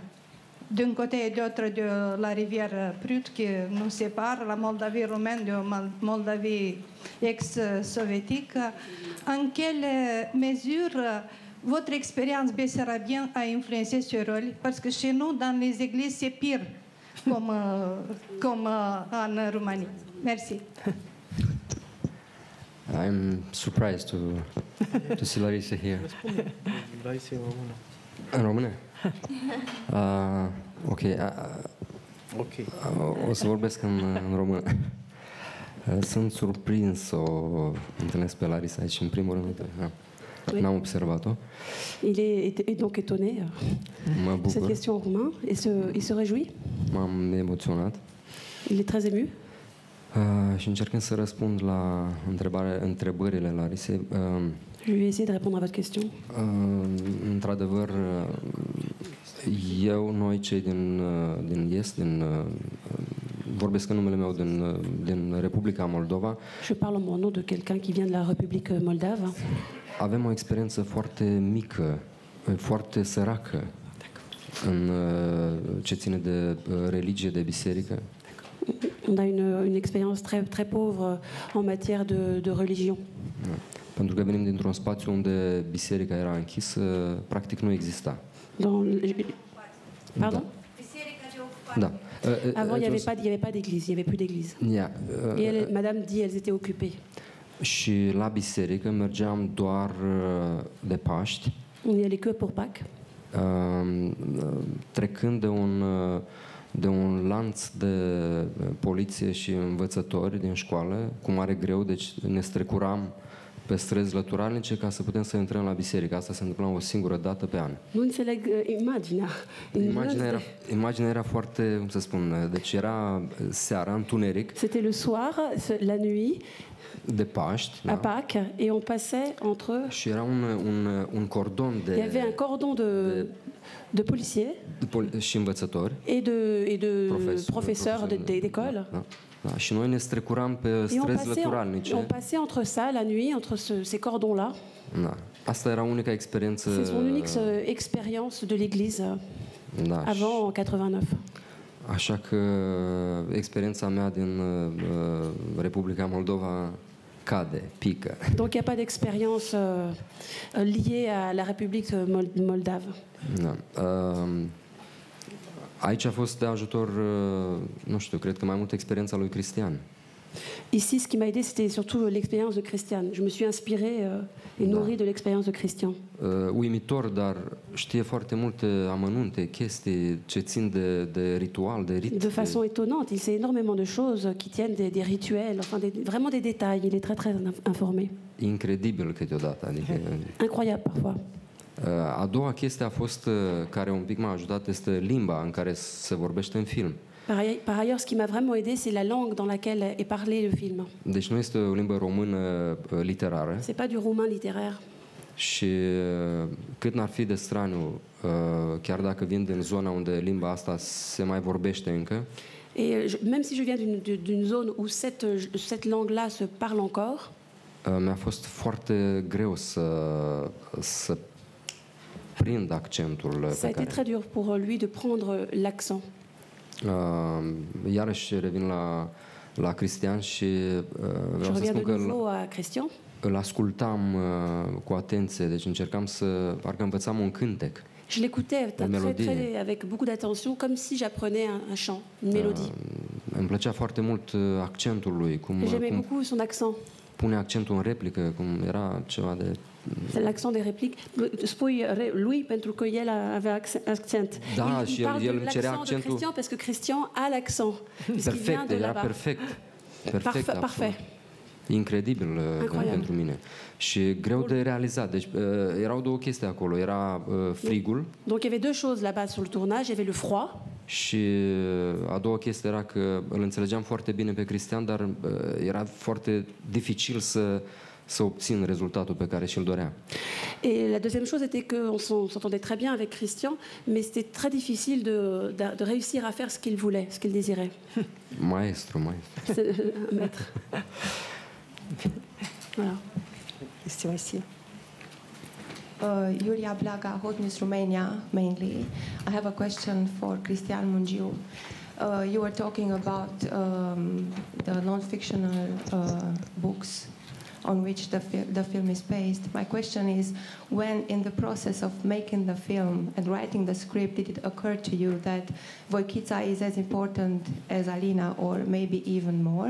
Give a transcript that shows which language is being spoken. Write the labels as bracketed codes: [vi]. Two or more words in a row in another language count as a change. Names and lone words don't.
[fr] D'un côté et de l'autre de la rivière Prut qui nous sépare, la Moldavie roumaine de Moldavie ex-soviétique. En quelle mesure votre expérience bessarabienne a influencé ce rôle? Parce que chez nous, dans les églises, c'est pire, comme en Roumanie. Merci. [en] I'm surprised to see Larissa here. [ro] În română? Ok. O să vorbesc în română. Sunt surprins să o întâlnesc pe Larissa aici, în primul rând. N-am observat-o. [fr] Il est donc étonné de cette question en roumain et il se réjouit. [ro] M-am emoționat. [fr] Il est très ému. [ro] Și încercând să răspund la întrebările Larisei. [fr] Je vais essayer de répondre à votre question. [ro] Într-adevăr, noi cei din Est, vorbesc în numele meu din Republica Moldova. [fr] Je parle en nom de quelqu'un qui vient de la République moldave. [ro] Avem o experiență foarte mică, foarte săracă în ce ține de religie, de biserică. [fr] On a une expérience très pauvre en matière de religion. [ro] Pentru că venim dintr-un spațiu unde biserica era închisă, practic nu exista. [fr] Pardon? [ro] Da. [fr] Avant, il n'y avait pas d'église, il n'y avait plus d'église. Et Madame dit elles étaient occupées. [ro] Și la biserică mergeam doar de Paști. [fr] On y allait que pour Pâques. [ro] Trecând de un lanț de poliție și învățători din școală, cu mare greu, deci ne strecuram pe străzi lăturalnice ca să putem să intrăm la biserică. Asta se întâmpla o singură dată pe an. Nu înțeleg imaginea. Imaginea era foarte, cum să spun, deci era seara, întuneric. [fr] C'était le soir, la nuit. [ro] De Paști, [fr] à Pâques, et on passait entre. [ro] Și era un cordon de. [fr] Il y avait un cordon de policiers. [ro] Și învățători. [fr] Et de professeurs d'école. [ro] Da, și noi ne strecuram pe străzi lăturalnice. [fr] On passait entre ça la nuit, entre ces cordons-là. [ro] Da. Asta era unica experiență. [fr] C'est son unique expérience de l'église avant 89. [ro] Așa că experiența mea din Republica Moldova cade, pică. [fr] Donc il n'y a pas d'expérience liée à la République moldave. [ro] Da. Aici a fost de ajutor, nu știu, cred că mai mult experiența lui Cristian. [fr] Ici, ce qui m'a aidé, c'était surtout l'expérience de Christian. Je me suis inspiré et nourri de l'expérience de Christian. [ro] Uimitor, dar știe foarte multe amănunte, chestii ce țin de ritual, de rit. [fr] De façon étonnante, il sait énormément de choses qui tiennent des rituels, enfin vraiment des détails. Il est très informé. [ro] Incredibil câteodată, adică. [fr] Incroyable parfois. [ro] A doua chestie a fost care un pic m-a ajutat este limba în care se vorbește în film. [fr] Par ailleurs, ce qui m'a vraiment aidé, c'est la langue dans laquelle est parlé le film. [ro] Deci nu este o limbă română literară. [fr] C'est pas du roumain littéraire. [ro] Și cât n-ar fi de straniu, chiar dacă vin din zona unde limba asta se mai vorbește încă. [fr] Et même si je viens d'une zone où cette langue-là se parle encore. [ro] Mi-a fost foarte greu să prind accentul pe care. [fr] Ça a été très dur pour lui de prendre l'accent. [ro] Iarăși revin la Cristian și vreau să spun că îl ascultam cu atenție, deci încercam parcă învățam un cântec. [fr] Je l'écoutais avec beaucoup d'attention, comme si j'apprenais un chant, une mélodie. [ro] Îmi plăcea foarte mult accentul lui, cum [fr] j'aimais beaucoup son accent. [ro] Pune accentul în replică, cum era ceva de. [fr] L'accent des répliques. [ro] Spui lui pentru că el avea accent. Da, și el îmi cerea accentul. [fr] Christian parce que Christian a l'accent. [ro] Perfect, era perfect. [fr] Parfait. [ro] Incredibil pentru mine. Și greu de realizat. Deci erau două chestii acolo. Era frigul. [fr] Donc il y avait deux choses là-bas sur le tournage. Il y avait le froid. [ro] Și a doua chestie era că îl înțelegeam foarte bine pe Cristian, dar era foarte dificil să obțin rezultatul pe care și-l dorea. [fr] Et la deuxième chose était qu'on s'entendait très bien avec Christian, mais c'était très difficile de réussir à faire ce qu'il voulait, ce qu'il désirait. [ro] Maestru. [fr] C'est un maître. Voilà. Question ici. [en] Iulia Blaga, Hot News Romania, mainly. I have a question for Cristian Mungiu. You were talking about the non-fictional books on which the film is based. My question is, when in the process of making the film and writing the script, did it occur to you that Voichița is as important as Alina, or maybe even more?